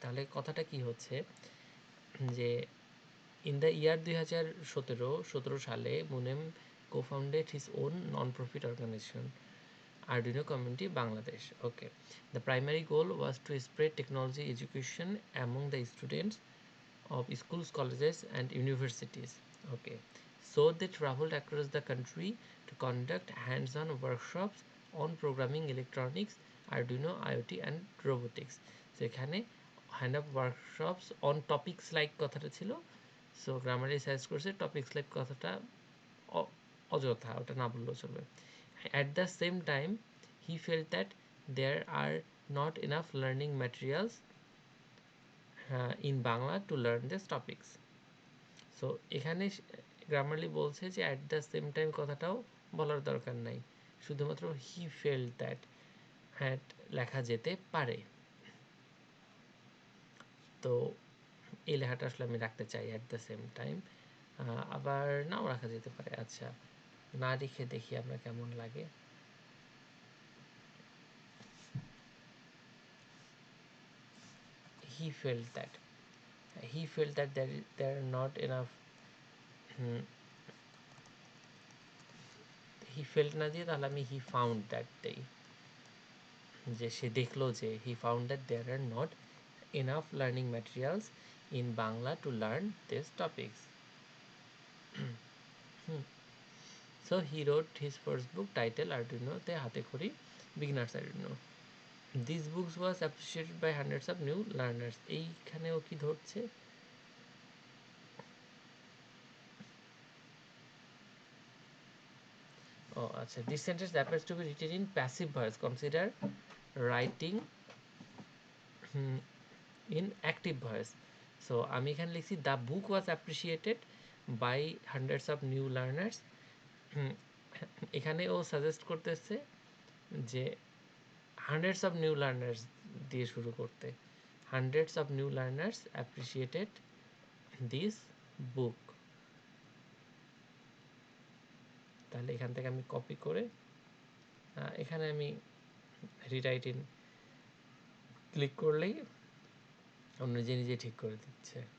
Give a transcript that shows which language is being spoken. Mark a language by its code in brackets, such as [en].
[bn] তাহলে কথাটা কি হচ্ছে যে [en] In the year 2017 সালে Munem co-founded his own non-profit organization. Arduino community Bangladesh. Okay, the primary goal was to spread technology education among the students of schools, colleges, and universities. Okay, so they traveled across the country to conduct hands-on workshops on programming, electronics, Arduino, IoT, and robotics. [bn] So এখানে [en] hand of workshops on topics like [bn] কথাটা ছিল, so গ্রামারে search করছে [en] topics like [bn] কথাটা অযথা, ওটা না বললেও চলবে। [en] At the same time, he felt that there are not enough learning materials in Bangla to learn these topics. [bn] So এখানে গ্রামারলি বলছে যে [en] at the same time [bn] কথাটাও বলার দরকার নাই, শুধুমাত্র [en] he fell that [bn] হ্যাঁ লেখা যেতে পারে। তো এই লেখাটা আসলে আমি রাখতে চাই [en] at the same time, [bn] আবার নাও রাখা যেতে পারে। আচ্ছা, না রেখে দেখি আমরা কেমন লাগে। [en] he fell that, he fell that there are not enough, he felt [bn] না দিয়ে তাহলে আমি [en] he found that [bn] দেই, যে সে দেখলো যে [en] He found that there are not enough learning materials in Bangla to learn these topics. So he wrote his first book titled Arduino te hate khori beginners Arduino. These books was appreciated by hundreds of new learners. [bn] এইখানেও কি ধরছে? [en] Oh, আচ্ছা, this sentence happens to be written in passive voice. Consider writing in active voice. So [bn] আমি এখানে লিখছি [en] the book was appreciated by hundreds of new learners. [bn] এখানে ও suggest করতেছে যে [en] hundreds of new learners [bn] দিয়ে শুরু করতে। [en] Hundreds of new learners appreciated this book. [bn] তাহলে এখান থেকে আমি কপি করে এখানে আমি রিরাইট ইন ক্লিক করলেই অন্য নিজে নিজে ঠিক করে দিচ্ছে।